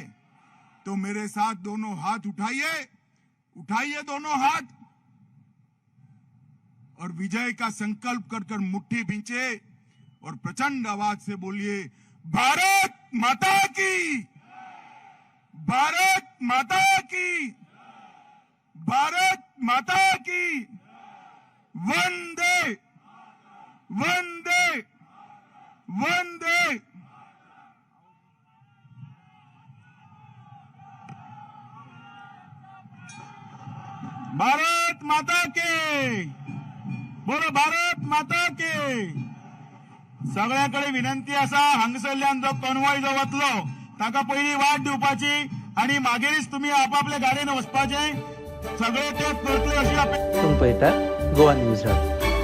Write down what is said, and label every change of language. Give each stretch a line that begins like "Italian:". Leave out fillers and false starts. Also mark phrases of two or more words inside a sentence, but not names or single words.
Hindi: तो मेरे साथ दोनों हाथ उठाइए, उठाइए दोनों हाथ और विजय का संकल्प कर कर मुट्ठी भींचे और प्रचंड आवाज से बोलिए, भारत माता की, भारत माता की, भारत माता की, वंदे वंदे वंदे। भारत माता के, बोलो भारत माता के।
Konkani: सगळ्याकडे विनंती असा, हांगसरल्यान जो कन्वॉय जो वतलो ताका पहिली वाट दिवपाची आणि मागीरच तुम्ही आपापल्या गाडयेन वचपाचे, सगळे ते करतले अशी अपेक्षा। तुम्ही पळयता गोवा न्यूज हब।